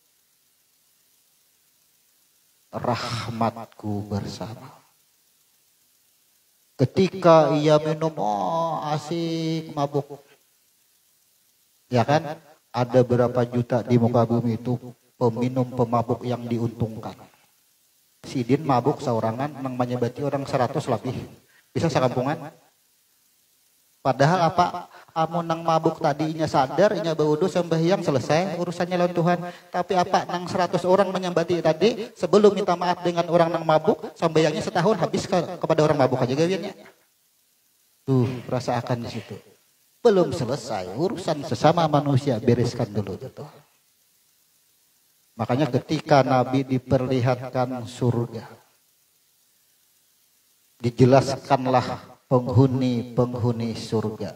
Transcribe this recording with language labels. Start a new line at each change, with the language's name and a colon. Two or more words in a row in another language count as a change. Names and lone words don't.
Indonesian: Rahmatku bersama. Ketika ia minum, asik mabuk. Ya kan? Ada berapa juta di muka bumi itu peminum pemabuk yang diuntungkan.
Banjar: Sidin mabuk saurangan nang menyebati orang 100 lebih.
Indonesian: Bisa sekampungan. Padahal apa?
Banjar: Amun nang mabuk tadinya sadar, inya baudu sembahyang selesai urusannya lawan Tuhan.
Indonesian: Tapi apa?
Banjar: Nang 100 orang menyembati tadi sebelum minta maaf dengan orang nang mabuk, sembahyangnya setahun habis kepada orang mabuk aja gawiannya.
Indonesian: Tuh, rasakan di situ. Belum selesai urusan sesama manusia, bereskan dulu gitu. Makanya ketika Nabi diperlihatkan surga, dijelaskanlah penghuni surga.